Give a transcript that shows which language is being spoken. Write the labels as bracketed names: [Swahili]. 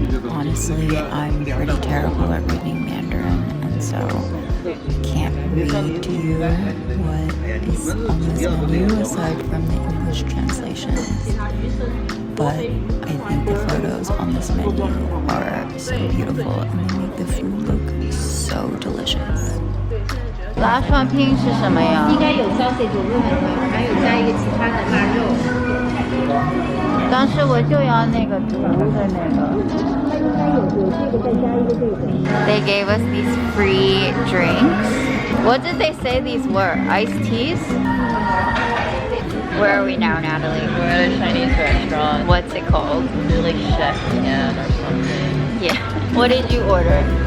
[English] Honestly, I'm pretty terrible at reading Mandarin, and so can't read to you what is on this menu aside from the English translations. But I think the photos on this menu are so beautiful and they make the food look so delicious. Last one pink [Chinese] 是什么呀？应该有 sausage 有日本的，还有加一个其他的腊肉。当时我就要那个图的那个。 [English] They gave us these free drinks. What did they say these were? Iced teas? Where are we now, Natalie? We're at a Chinese restaurant. What's it called? Like Chef Yan or something. Yeah. What did you order?